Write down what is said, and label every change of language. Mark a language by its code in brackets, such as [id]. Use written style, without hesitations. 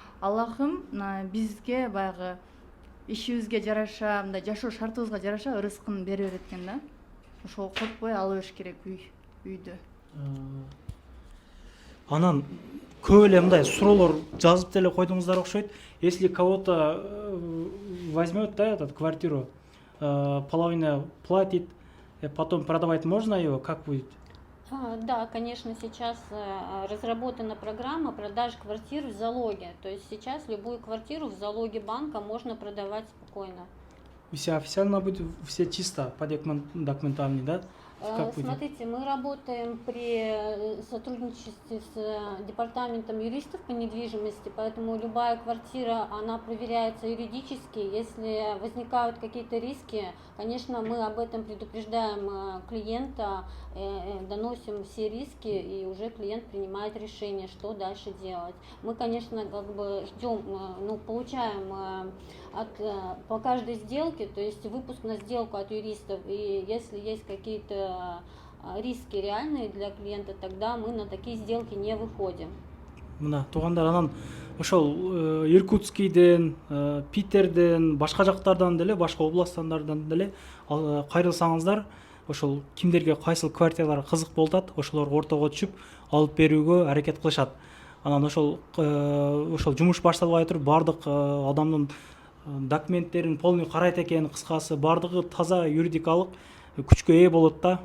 [ky] Аллахым бизге баягы ишибизге жараша, мындай жашоо шартыбызга жараша ырыскын бере берет экен да. Ошого коркпой ала бериш керек үйдү. Анан көп эле мындай суроолор жазып деле койдуңуздар окшойт. [ru] Если кого-то возьмет, да, эту квартиру, половина платит, потом продавать можно ее, как будет? Да, конечно, сейчас разработана программа продаж квартир в залоге. То есть сейчас любую квартиру в залоге банка можно продавать спокойно. Все официально будет, все чисто по документам, да? Смотрите, мы работаем при сотрудничестве с департаментом юристов по недвижимости, поэтому любая квартира, она проверяется юридически. Если возникают какие-то риски, конечно, мы об этом предупреждаем клиента, доносим все риски, и уже клиент принимает решение, что дальше делать. Мы, конечно, как бы ждем, получаем по каждой сделке, то есть выпуск на сделку от юристов, и если есть какие-то риски реальные для клиента, тогда мы на такие сделки не выходим. [ky] Мына туугандар, анан ошол Иркутскийден, Питерден, башка жактардан деле, башка областтардан деле кайрылсаңыздар, ошол кимдерге кайсыл квартиралар кызык болуп атат, ошолорго ортого түшүп алып берүүгө аракет кылышат. Анан ошол жумуш башталбай туруп бардык адамдын документтерин полный карайт экен, кыскасы бардыгы таза юридикалык күчкө ээ болот да.